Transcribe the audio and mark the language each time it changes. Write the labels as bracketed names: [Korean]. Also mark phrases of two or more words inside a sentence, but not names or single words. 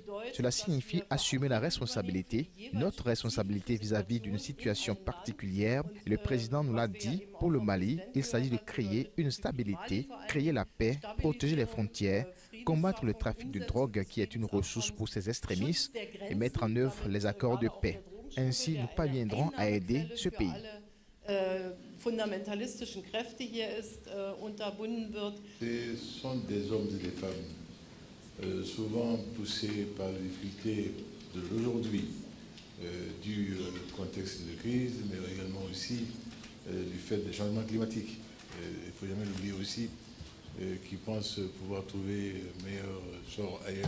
[French] Cela signifie assumer la responsabilité, notre responsabilité vis-à-vis d'une situation particulière. Le président nous l'a dit, pour le Mali, il s'agit de créer une stabilité, créer la paix, protéger les frontières, combattre le trafic de drogue qui est une ressource pour ces extrémistes et mettre en œuvre les accords de paix. Ainsi, nous parviendrons à aider ce pays. [German] Fundamentalistischen Kräfte hier unterbunden wird. [French] Ce sont des hommes et des femmes, souvent poussés par les difficultés de l'aujourd'hui, du contexte de crise, mais également aussi du fait des changements climatiques. Il ne faut jamais l'oublier aussi, qui pensent pouvoir trouver meilleur sort ailleurs.